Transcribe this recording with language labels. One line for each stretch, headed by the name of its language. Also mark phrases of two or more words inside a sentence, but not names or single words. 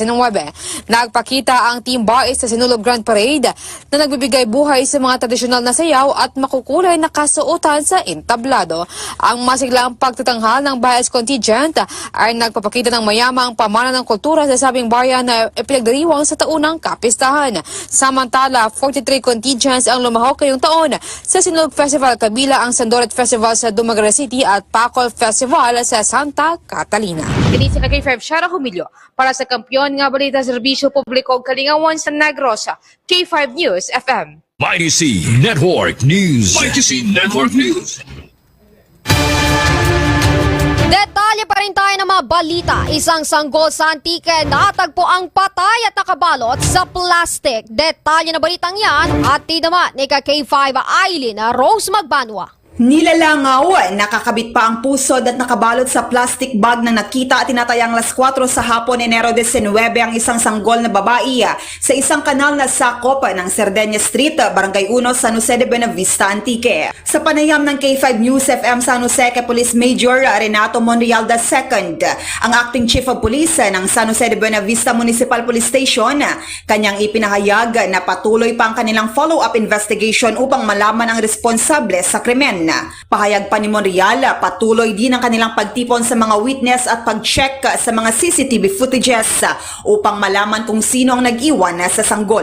Filipino: Nagpakita ang Team Bais sa Sinulog Grand Parade na nagbibigay buhay sa mga tradisyonal na sayaw at makukulay na kasuotan sa entablado. Ang masiglang pagtatanghal ng Bais contingent ay nagpapakita ng mayamang pamana ng kultura sa sabing bayan na ipinagdiriwang sa taunang kapistahan. Samantala, 43 contingents ang lumahok ngayong taon sa Sinulog Festival, kabila ang Sandoret Festival sa Dumaguete City at Pacol Festival sa Santa Catalina.
Hiligaynon: Kini si K5 Shara Humilio para sa Kampiyon nga Balita Serbisyo Publiko Kalingawan sa Negros, K5 News FM.
Filipino: Mighty C Network News. Mighty C Network News. Detalye pa rin tayo ng mga balita. Isang sanggol sa Antique natagpo ang patay at nakabalot sa plastic. Detalye na balitang yan at naman ni K5 Aileen Rose Magbanwa. Nilalangaw, nakakabit pa ang pusod at nakabalot sa plastic bag na nakita at tinatayang alas 4 sa hapon Enero 19 ang isang sanggol na babae sa isang kanal na sakop ng Cerdeña Street, Barangay 1, San Jose de Buenavista, Antique. Sa panayam ng K5 News FM San Jose kay Police Major Renato Monreal II, ang
English: Acting Chief of Police
Filipino: ng San Jose de Buenavista Municipal Police Station, kanyang ipinahayag na patuloy pa ang kanilang
English: follow-up investigation
Filipino: upang malaman ang responsable sa krimen. Pahayag pa ni Monreal, patuloy din ang kanilang pagtipon sa mga witness at pag-check sa mga
English: CCTV footages
Filipino: upang malaman kung sino ang nag-iwan sa sanggol.